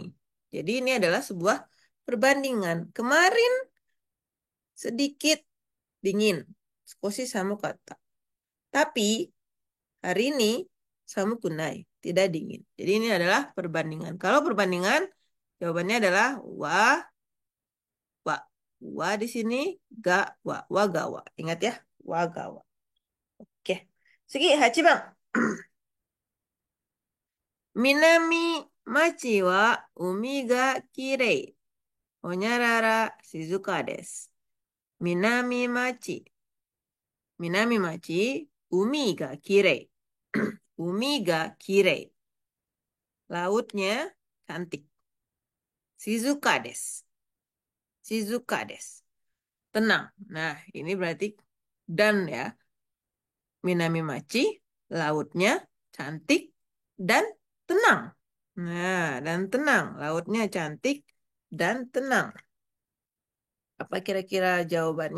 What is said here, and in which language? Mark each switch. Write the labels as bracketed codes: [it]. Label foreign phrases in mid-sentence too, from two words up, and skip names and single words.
[id] Jadi ini adalah sebuah perbandingan. Kemarin sedikit dingin. [ja] 少し寒かった. [id] Tapi hari ini [ja] 寒くない, [id] tidak dingin. Jadi ini adalah perbandingan. Kalau perbandingan, jawabannya adalah wa, wa. Wa di sini, ga, wa. Wa, ga, wa. Ingat ya, wa, ga, wa. Oke. Segi, [ja] 八番. 南町は海がきれい. ほにゃらら静かです。南町. 南町、海がきれい. 海がきれい. [id] Lautnya cantik. [ja] 静かです。静かです. [id] Tenang. Nah, ini berarti dan ya. Minami Machi, lautnya cantik dan tenang. Nah, dan tenang. Lautnya cantik dan tenang. Apa kira-kira jawabannya?